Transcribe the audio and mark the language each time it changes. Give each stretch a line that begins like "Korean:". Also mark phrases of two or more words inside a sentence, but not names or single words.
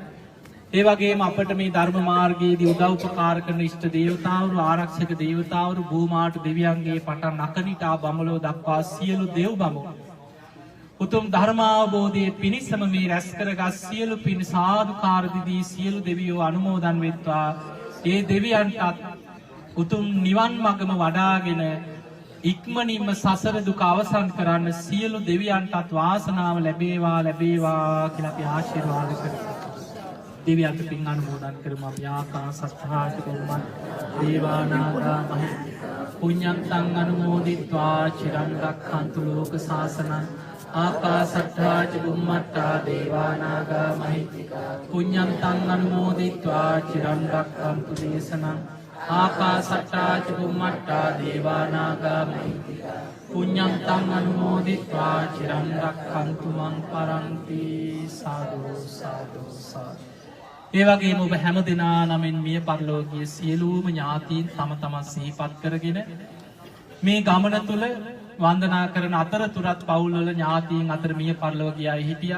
Sinhala: ඒ වගේම අපට මේ ධර්ම මාර්ගයේදී උදව් උපකාර කරන ඉෂ්ට දේවතාවරු ආරක්ෂක දේවතාවරු භූමාට දෙවියන්ගේ පටන් අකනිටා බඹලව දක්වා සියලු දෙව් බමුණු උතුම් ධර්මාවබෝධයේ පිණිසම මේ රැස් කරගත් සියලු පින් සාදුකාර දිදී සියලු දෙවියෝ අනුමෝදන් වෙත්වා. ඒ දෙවියන්ටත් උතුම් නිවන් මගම වඩාගෙන ඉක්මනින්ම සසර දුක අවසන් කරන්න සියලු දෙවියන්ටත් වාසනාව ලැබේවා කියලා අපි ආශිර්වාද කරමු. දෙවියන්ට පින් අනුමෝදන් කරමු.
Pali: අපි ආකාසත්තාච බුම්මත් දේවානාගා මහිත්‍තිකා පුඤ්ඤන්තං අනුමෝදිත්වා චිරං රක්ඛන්තු ලෝක සාසනං ආකාසත්තාච බුම්මත්තා දේවානාගා මහිත්‍තිකා පුඤ්ඤන්තං අනුමෝදිත්වා චිරං රක්ඛන්තු දේශනං ආකාසට්ටාච බුම්මට්ටා දේවානාගා මහිත්‍තිකා පුඤ්ඤන්තං අනුමෝදිත්වා චිරං රක්ඛන්තු මං පරන්ති.
Sinhala: සාදු සාදු සාදු. ඒ වගේම ඔබ හැම දිනා නමින් මිය පරලෝකීය සියලුම ඥාතීන් තම තමන් සිහිපත් කරගෙන මේ ගමන තුල වන්දනා කරන අතරතුරත් පවුල්වල ඥාතීන් අතර මිය පරලොව ගිය අය හිටියා.